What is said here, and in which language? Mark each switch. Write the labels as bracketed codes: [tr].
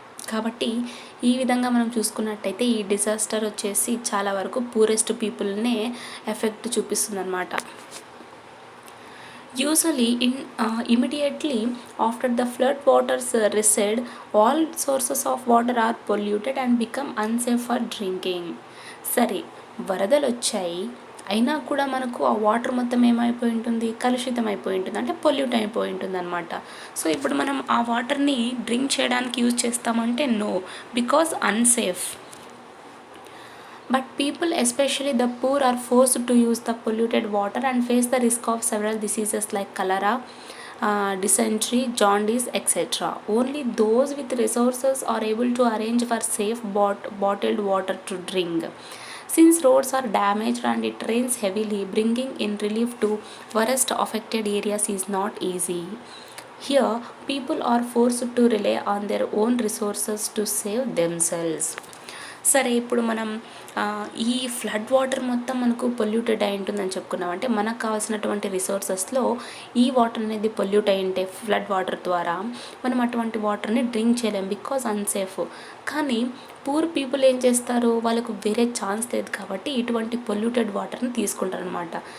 [te] కాబట్టి ఈ విధంగా మనం చూసుకున్నట్టయితే ఈ డిజాస్టర్ వచ్చేసి చాలా వరకు పూరెస్ట్ పీపుల్నే ఎఫెక్ట్ చూపిస్తుంది అనమాట. [en] Usually, immediately after the flood waters recede, all sources of water are polluted and become unsafe for drinking. [te] సరే, వరదలు వచ్చాయి, అయినా కూడా మనకు ఆ వాటర్ మొత్తం ఏమైపోయి ఉంటుంది, కలుషితం అయిపోయి ఉంటుంది, అంటే పొల్యూట్ అయిపోయి ఉంటుంది అనమాట. సో ఇప్పుడు మనం ఆ వాటర్ని డ్రింక్ చేయడానికి యూజ్ చేస్తామంటే [en] No, because unsafe. But people, especially the poor, are forced to use the polluted water and face the risk of several diseases like cholera, dysentery, jaundice, etc. Only those with resources are able to arrange for safe bottled water to drink. Since roads are damaged and it rains heavily, bringing in relief to worst affected areas is not easy. Here, people are forced to rely on their own resources to save themselves. [te] సరే, ఇప్పుడు మనం ఈ flood water మొత్తం మనకు polluted అయి ఉంటుందని చెప్పుకున్నాం. అంటే మనకు కావాల్సినటువంటి రిసోర్సెస్లో ఈ వాటర్ అనేది పొల్యూట్ అయి ఉంటే ఫ్లడ్ వాటర్ ద్వారా మనం అటువంటి వాటర్ని డ్రింక్ చేయలేం, [en] Because unsafe. [te] కానీ పూర్ పీపుల్ ఏం చేస్తారు, వాళ్ళకు వేరే ఛాన్స్ లేదు కాబట్టి ఇటువంటి పొల్యూటెడ్ వాటర్ని తీసుకుంటారు అనమాట.